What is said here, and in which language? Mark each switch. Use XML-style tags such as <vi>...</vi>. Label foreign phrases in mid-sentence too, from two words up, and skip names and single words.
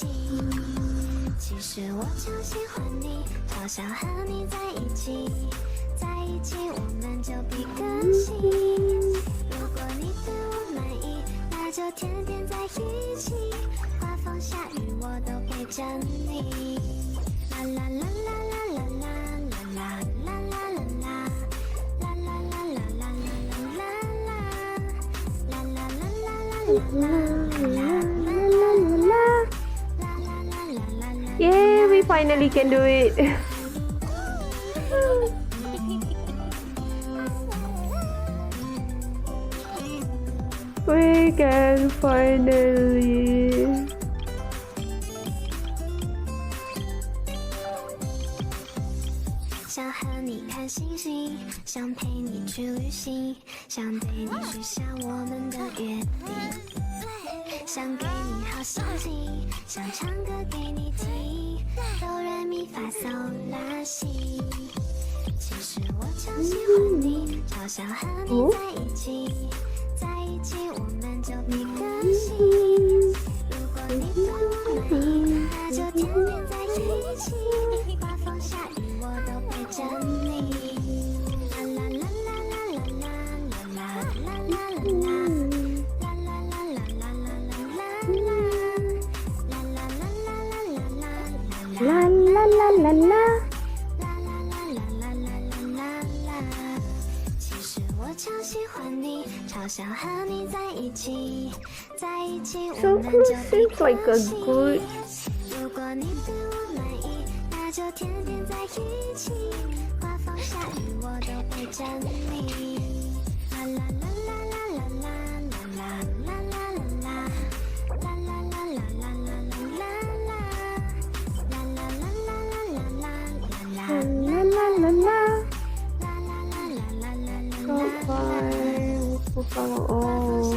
<zh>其实我超喜欢你，超想和你在一起，在一起我们就比个心。如果你对我满意，那就天天在一起，刮风下雨我都陪着你。啦啦啦啦啦啦啦啦啦啦啦啦。</zh> <en>Yeah, we finally can do it. We can finally.</en> <zh>想和你看星星，想陪你去旅行，想对你许下我们的约定。想给你好心情，想唱歌给你听，哆来咪发嗦拉西。其实我超喜欢你，超想和你在一起，在一起我们就比个心。如果你对我满意，那就天天在一起，刮风下雨我都陪着你。啦啦啦啦啦啦啦啦啦啦啦。啦啦啦啦啦。其实我超喜欢你，超想和你在一起，在一起我</zh> <en>So</en> <zh>们</zh> <en>cool,</en> <zh>就比</zh> <en>seems like</en> <zh>个</zh> <en>a</en> <zh>心。</zh> <en>good.</en> <zh>如果你对我满意，那就天天在一起，刮风下雨我都陪着你。啦啦啦啦啦啦啦啦啦啦啦啦。啦啦啦啦啦啦啦啦啦。啦啦啦啦啦啦啦啦。啦啦啦啦。啦啦啦啦啦啦好啦。快，我不放了刮风哦。</zh>